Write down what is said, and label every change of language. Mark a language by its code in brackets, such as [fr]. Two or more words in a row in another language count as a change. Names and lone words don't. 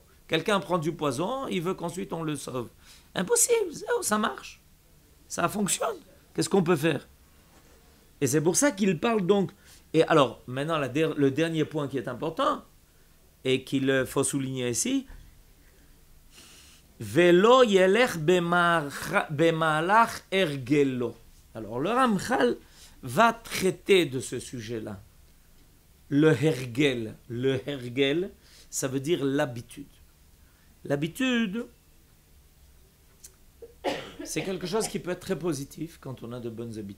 [fr] Quelqu'un prend du poison, il veut qu'ensuite on le sauve. Impossible, zéro, ça marche. Ça fonctionne. Qu'est-ce qu'on peut faire? Et c'est pour ça qu'il parle donc. Et alors, maintenant, le dernier point qui est important, et qu'il faut souligner ici, [he] ולא ילך במהלך הרגלו. [fr] Alors, le Ramchal va traiter de ce sujet-là. Le hergel, ça veut dire l'habitude. L'habitude, c'est quelque chose qui peut être très positif quand on a de bonnes habitudes.